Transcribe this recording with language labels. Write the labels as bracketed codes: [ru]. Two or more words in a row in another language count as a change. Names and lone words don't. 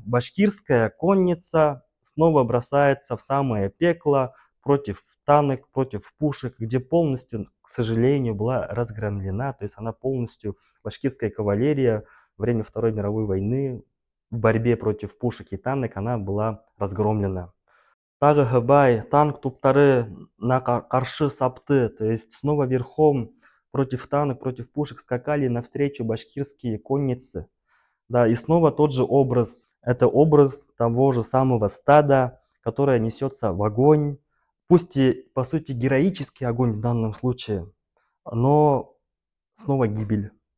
[ru] Башкирская конница снова бросается в самое пекло против танок, против пушек, где полностью, к сожалению, была разгромлена, то есть она полностью, башкирская кавалерия, во время Второй мировой войны в борьбе против пушек и танок она была разгромлена. [ba] Тагы танк туптары на каршы сапты, [ru] то есть снова верхом против танок, против пушек скакали навстречу башкирские конницы. Да, и снова тот же образ, это образ того же самого стада, которое несется в огонь, пусть и по сути героический огонь в данном случае, но снова гибель.